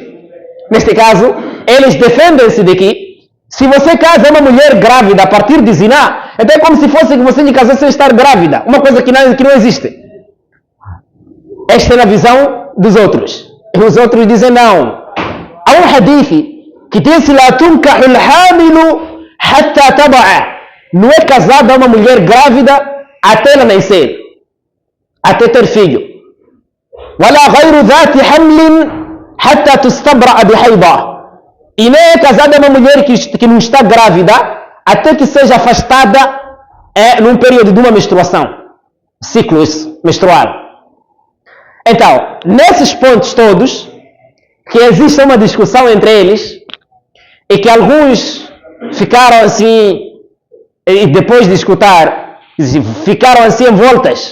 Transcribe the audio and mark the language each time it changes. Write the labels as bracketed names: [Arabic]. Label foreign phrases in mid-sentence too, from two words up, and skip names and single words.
[Portuguese] Neste caso, eles defendem-se de que se você casa uma mulher grávida a partir de zina, então é como se fosse que você lhe casasse sem estar grávida, uma coisa que não existe. Esta é a visão dos outros. E os outros dizem não. Há um hadith que diz: [Arabic] "لا تنكح الحامل حتى تضع." [Portuguese] Não é casada uma mulher grávida até ela nascer, até ter filho. [Arabic] ولا غير ذات حمل حتى تستبرأ بحيضة. [Portuguese] E nem é casada uma mulher que não está grávida até que seja afastada num período de uma menstruação, ciclo menstrual. Então, nesses pontos todos, que existe uma discussão entre eles, e que alguns ficaram assim, e depois de escutar, ficaram assim envoltas.